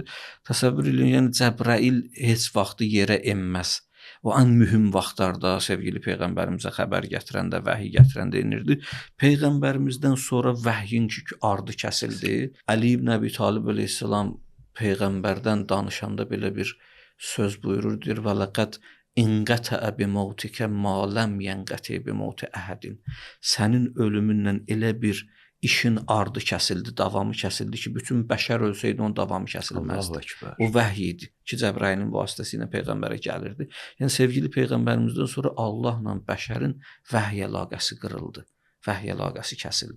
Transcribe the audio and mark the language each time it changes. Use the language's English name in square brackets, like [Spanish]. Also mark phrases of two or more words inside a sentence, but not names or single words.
[Azerbaijani] Təsəvvür edin, yəni Cəbrail heç vaxtı yerə enməz. O ən mühüm vaxtlarda sevgili Peyğəmbərimizə xəbər gətirəndə, vəhiy gətirəndə enirdi. Peyğəmbərimizdən sonra vəhyin ki ardı kəsildi. Əli ibn Əbi Talib əleyhissalam Peyğəmbərdən danışanda belə bir söz buyurur, deyir: [Arabic] "ولقد انقطع بموتك ما لم ينقطع بموت أحد." [Azerbaijani] Sənin ölümünlə elə bir işin ardı kəsildi, davamı kəsildi ki, bütün bəşər ölsəydi onun davamı kəsilməzdi. O vəhiy idi ki, Cəbrailin vasitəsilə Peyğəmbərə gəlirdi. Yəni, sevgili Peyğəmbərimizdən sonra Allahla bəşərin vəhiy əlaqəsi qırıldı, vəhiy əlaqəsi kəsildi.